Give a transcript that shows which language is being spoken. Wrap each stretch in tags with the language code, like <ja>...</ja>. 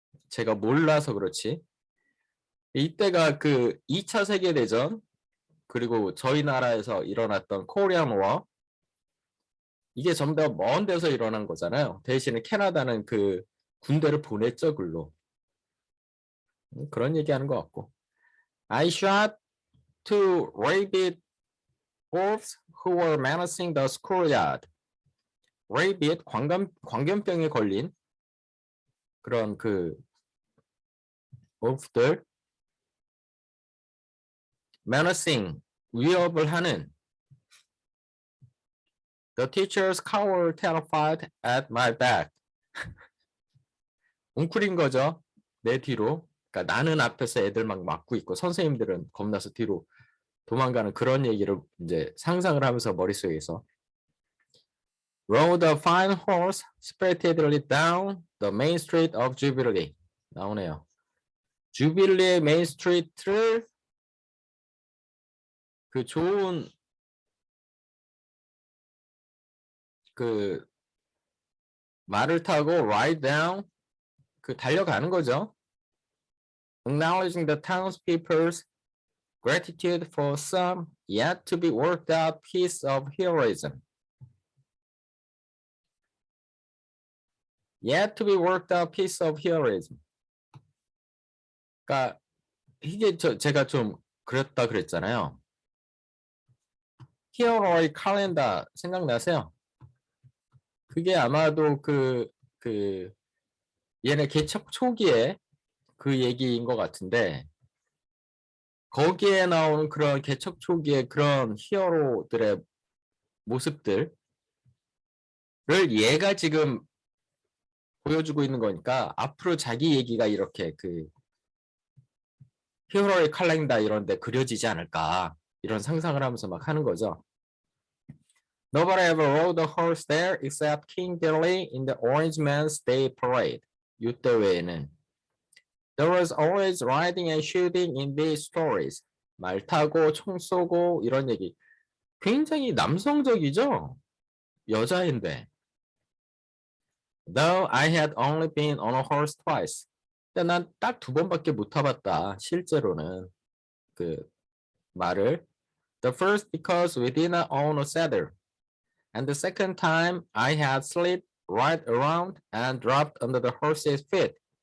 <ko>제가 몰라서 그렇지. 이때가 그 2차 세계대전 그리고 저희 나라에서 일어났던 코리안 워 이게 전부 다 먼 데서 일어난 거잖아요. 대신에 캐나다는 그 군대를 보냈죠, 글로. 그런 얘기하는 것 같고.</ko> <en>I shot two rabid wolves who were menacing the schoolyard.</en> <ko>rabid 광견병에 걸린 그런 그 wolf들 menacing 위협을 하는</ko> <en>The teachers cowered terrified at my back.</en> <ko>웅크린 거죠. 내 뒤로. 그러니까 나는 앞에서 애들 막 막고 있고 선생님들은 겁나서 뒤로 도망가는 그런 얘기를 이제 상상을 하면서 머릿속에서</ko> <en>Rode a fine horse spiritedly down the main street of Jubilee.</en> <ko>나오네요. 주빌리의 메인 스트리트를 그 좋은 그 말을 타고 ride down 그 달려가는 거죠.</ko> <en>Acknowledging the townspeople's gratitude for some yet to be worked out piece of heroism. Yet to be worked out piece of heroism.</en> <ko>그러니까 이게 제가 좀 그랬다 그랬잖아요. 히어로의 칼렌더 생각나세요? 그게 아마도 그 얘네 개척 초기에 그 얘기인 것 같은데 거기에 나오는 그런 개척 초기의 그런 히어로들의 모습들을 얘가 지금 보여주고 있는 거니까 앞으로 자기 얘기가 이렇게 그 히어로의 칼렌더 이런 데 그려지지 않을까 이런 상상을 하면서 막 하는 거죠.</ko> <en>Nobody ever rode a horse there except King Billy in the Orange Man's Day Parade.</en> <ko>이때 외에는</ko> <en>There was always riding and shooting in these stories.</en> <ko>말 타고 총 쏘고 이런 얘기. 굉장히 남성적이죠? 여자인데.</ko> <en>Though I had only been on a horse twice.</en> <ko>근데 난 딱 2번밖에 못 타봤다. 실제로는 그 말을.</ko> <en>The first because we didn't own a saddle. And the second time I had slid right around and dropped under the horse's feet.</en>